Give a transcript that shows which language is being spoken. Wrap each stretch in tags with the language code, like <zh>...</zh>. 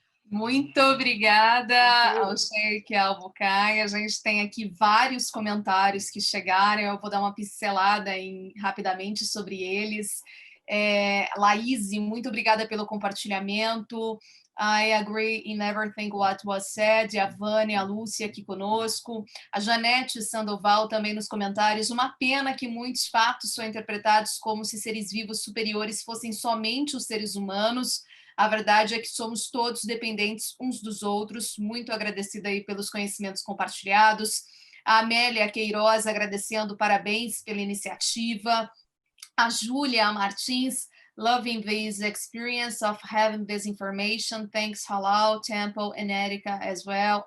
<pt>Muito obrigada ao Sheik, ao Bukai. A gente tem aqui vários comentários que chegaram, eu vou dar uma pincelada rapidamente sobre eles. Laís, muito obrigada pelo compartilhamento.</pt> <en>I agree in everything what was said.</en> <pt>A Vânia, a Lúcia aqui conosco. A Janete Sandoval também nos comentários. Uma pena que muitos fatos são interpretados como se seres vivos superiores fossem somente os seres humanos. A verdade é que somos todos dependentes uns dos outros. Muito agradecida aí pelos conhecimentos compartilhados. A Amélia Queiroz agradecendo, parabéns pela iniciativa.</pt> <en>A Júlia Martins, loving this experience of having this information. Thanks, Halal, Temple, and Erika as well.</en>